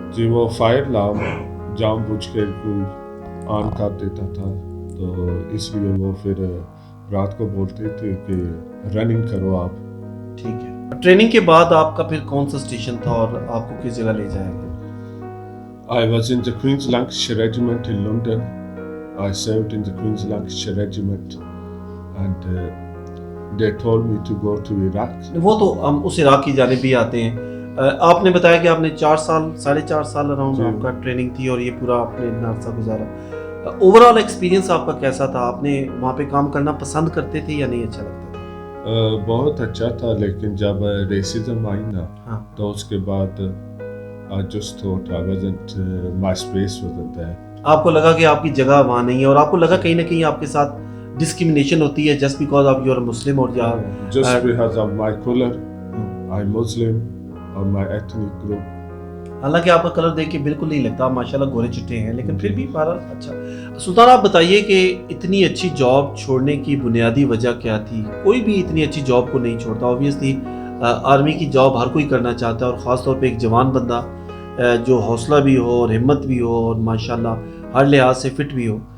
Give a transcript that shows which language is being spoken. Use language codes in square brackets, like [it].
[ur] جی, وہ فائر لام جان بوجھ کے آن کر دیتا تھا, تو اس لیے وہ پھر رات کو بولتے تھے کہ رننگ کرو آپ. ٹھیک ہے. ٹریننگ کے بعد آپ کا پھر کون سا اسٹیشن تھا اور آپ کو کس جگہ لے جائے گا؟ [en] I was in the Queen's Lancashire Regiment in London. I served in the Queen's Lancashire Regiment and they told me to go to Iraq. [ur] وہ تو ہم اس عراق کی جانب بھی آتے ہیں. آپ نے بتایا کہ آپ نے 4.5 سال اراؤنڈ آپ کا ٹریننگ تھی اور یہ پورا آپ نے اتنا عرصہ گزارا. اوور آل ایکسپیرینس آپ کا کیسا تھا؟ آپ نے وہاں پہ کام کرنا پسند کرتے تھے یا نہیں اچھا لگتا تھا؟ بہت اچھا تھا, لیکن جب ریسزم آئی نا تو اس کے بعد [en] I just thought I wasn't, my space wasn't there. [ur] آپ کو لگا کہ آپ کی جگہ وہاں نہیں ہے, اور آپ کو لگا کہیں نہ کہیں آپ کے ساتھ ڈسکرمنیشن ہوتی ہے [en] just because of you are Muslim, [ur] اور [en] just because of my color, I'm Muslim, or my ethnic group. [ur] حالانکہ آپ کا کلر دیکھ کے بالکل نہیں لگتا, آپ ماشاءاللہ گورے چٹے ہیں, لیکن پھر بھی بہرحال اچھا. سلطان آپ بتائیے کہ اتنی اچھی جاب چھوڑنے کی بنیادی وجہ کیا تھی؟ کوئی بھی اتنی اچھی جاب کو نہیں چھوڑتا, اوبویسلی آرمی کی جاب ہر کوئی کرنا چاہتا ہے, اور خاص طور پہ ایک جوان بندہ جو حوصلہ بھی ہو اور ہمت بھی ہو اور ماشاءاللہ ہر لحاظ سے فٹ بھی ہو.